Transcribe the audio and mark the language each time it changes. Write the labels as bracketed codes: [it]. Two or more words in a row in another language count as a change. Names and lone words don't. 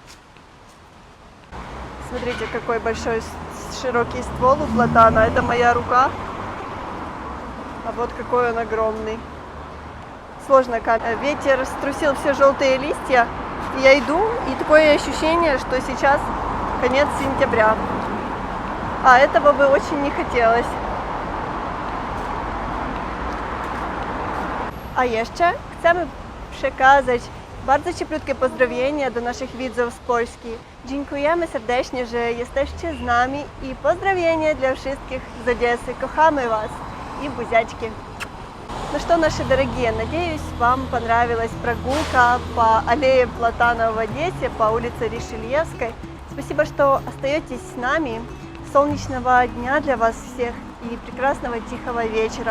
[ru] Смотрите, какой большой широкий ствол у платана. Это моя рука. А вот какой он огромный. Сложно как. Ветер струсил все желтые листья. Я иду, и такое ощущение, что сейчас конец сентября. А этого бы очень не хотілося. [pl] A jeszcze chcemy przekazać bardzo cieplutkie pozdrowienia do naszych widzów z Polski. Dziękujemy serdecznie, że jesteście z nami i pozdrowienia dla wszystkich z Одессы. Kochamy Was i buziaczki. [ru] Ну что, наши дорогие, надеюсь, вам понравилась прогулка по аллее Платана в Одессе, по улице Ришельевской. Спасибо, что остаетесь с нами. Солнечного дня для вас всех и прекрасного тихого вечера.